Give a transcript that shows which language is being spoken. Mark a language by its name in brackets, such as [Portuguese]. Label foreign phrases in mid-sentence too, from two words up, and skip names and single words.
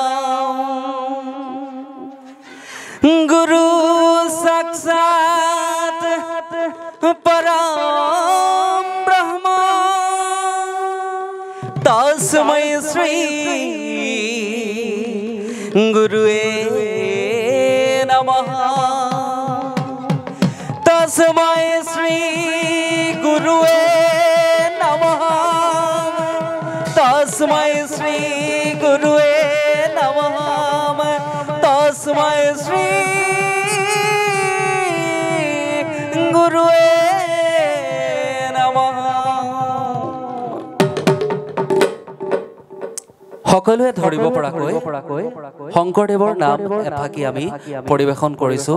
[Sanskrit] গুরু সাক্ষাৎ পরম ব্রহ্ম তস্मै শ্রী গুরুয়ে নমঃ। তস্मै শ্রী গুরুয়ে নমঃ। তস্मै শ্রী গুরুয়ে নমঃ। তস্मै শ্রী গুরুয়ে [Assamese] সকলোৱে ধৰিব পৰাকৈ শংকৰদেৱৰ নাম এফাকি আমি পৰিবেশন কৰিছো।